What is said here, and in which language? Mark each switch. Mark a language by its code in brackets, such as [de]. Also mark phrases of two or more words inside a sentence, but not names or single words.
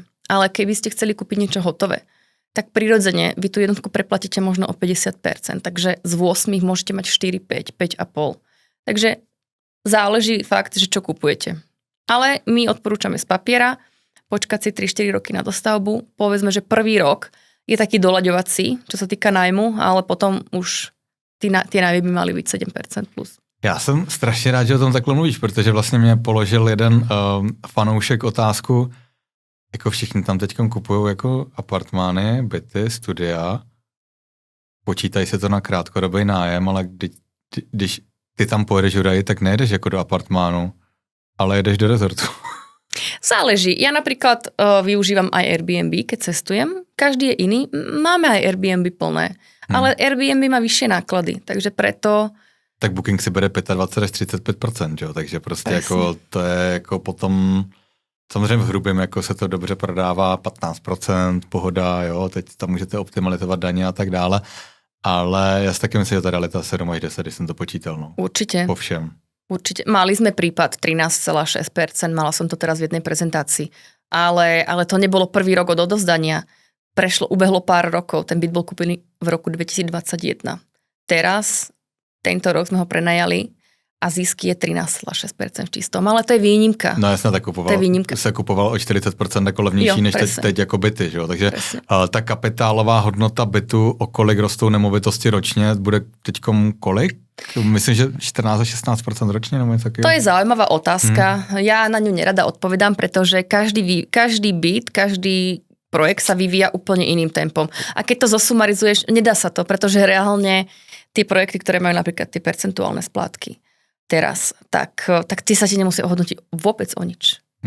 [sk] Ale keby ste chceli kúpiť niečo hotové, tak prirodzene vy tú jednotku preplatíte možno o 50%, takže z 8 môžete mať 4, 5, 5,5. Takže záleží fakt, že čo kupujete. Ale my odporúčame z papiera počkať si 3-4 roky na dostavbu. Povedzme, že prvý rok je taký doľaďovací, čo sa týka nájmu, ale potom už tie nájmy by mali byť 7% plus. [cs] Já jsem strašně rád, že o tom takhle mluvíš, protože vlastně mě položil jeden fanoušek otázku, jako všichni tam teďkom kupujou jako apartmány, byty, studia, počítají se to na krátkodobý nájem, ale když ty tam pojedeš Juraj, tak nejedeš jako do apartmánu, ale jedeš do rezortu. [sk] Záleží. Ja napríklad využívam aj Airbnb, keď cestujem. Každý je iný. Máme aj Airbnb plné, ale Airbnb má vyššie náklady, takže preto... [cs] Tak Booking si bere 25 až 35%, jo? Takže prostě jako to je jako potom... Samozřejmě v hrubém jako se to dobře prodává 15%, pohoda, jo, teď tam můžete optimalizovat daně a tak dále, ale já si taky myslím, že ta realita 7 až 10, když jsem to počítal. No. [sk] Určite. [cs] Po všem. [sk] Určite. Mali sme prípad 13,6%, mala som to teraz v jednej prezentácii, ale to nebolo prvý rok od odovzdania. Ubehlo pár rokov, ten byt bol kúpený v roku 2021. Teraz, tento rok sme ho prenajali a zisk je 13,6% v čistom, ale to je výnimka. [cs] No jasně, tak se kupoval o 40% jako levnější než teď jako byty, že jo? Takže ta kapitálová hodnota bytu, o kolik rostou nemovitosti ročně, bude teďkom kolik? Myslím, že 14 až 16% ročne? [sk] To je zaujímavá otázka. Ja na ňu nerada odpovedám, pretože každý byt, každý projekt sa vyvíja úplne iným tempom. A keď to zosumarizuješ, nedá sa to, pretože reálne tie projekty, ktoré majú napríklad tie percentuálne splátky teraz, tak ty sa ti nemusí ohodnotiť vôbec o nič.